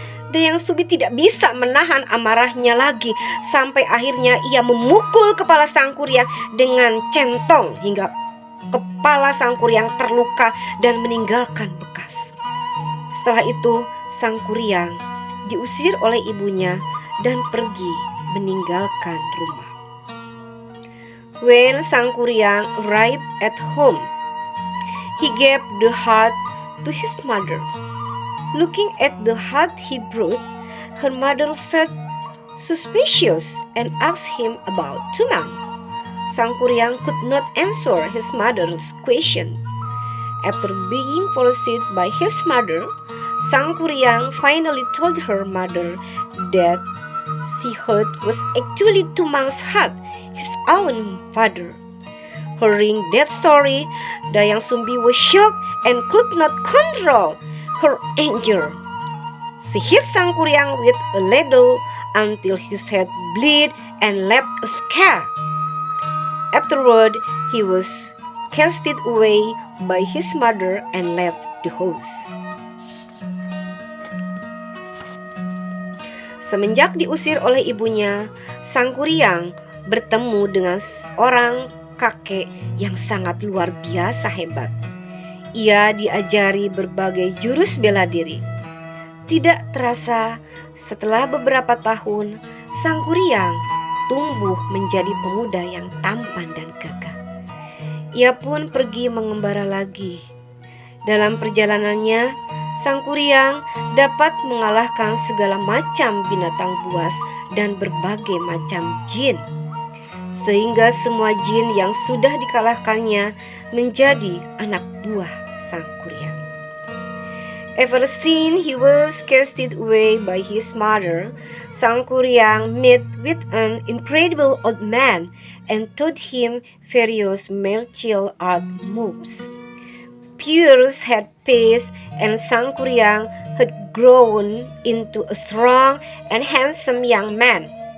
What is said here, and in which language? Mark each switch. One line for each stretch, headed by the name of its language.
Indonesian: Dayang Sumbi tidak bisa menahan amarahnya lagi, sampai akhirnya ia memukul kepala Sang Kuryang dengan centong hingga kepala Sang Kuryang terluka dan meninggalkan bekas. Setelah itu Sang Kuryang diusir oleh ibunya dan pergi meninggalkan rumah.
English: When Sang Kuryang arrived at home, he gave the heart to his mother. Looking at the heart he brought, her mother felt suspicious and asked him about Tumang. Sang Kuryang could not answer his mother's question. After being forced by his mother, Sang Kuryang finally told her mother that she heard was actually Tumang's heart, his own father. Hearing that story, Dayang Sumbi was shocked and could not control her anger. She hit Sang Kuryang with a ladle until his head bled and left a scar. Afterward, he was casted away by his mother and left the house.
Indonesian: Semenjak diusir oleh ibunya, Sang Kuryang bertemu dengan seorang kakek yang sangat luar biasa hebat. Ia diajari berbagai jurus bela diri. Tidak terasa, setelah beberapa tahun, Sang Kuryang tumbuh menjadi pemuda yang tampan dan gagah. Ia pun pergi mengembara lagi. Dalam perjalanannya, Sang Kuryang dapat mengalahkan segala macam binatang buas dan berbagai macam jin, sehingga semua jin yang sudah dikalahkannya menjadi anak buah Sang Kuryang.
English: Ever since he was casted away by his mother, Sang Kuryang met with an incredible old man and taught him various martial art moves. Years had passed and Sang Kuryang had grown into a strong and handsome young man.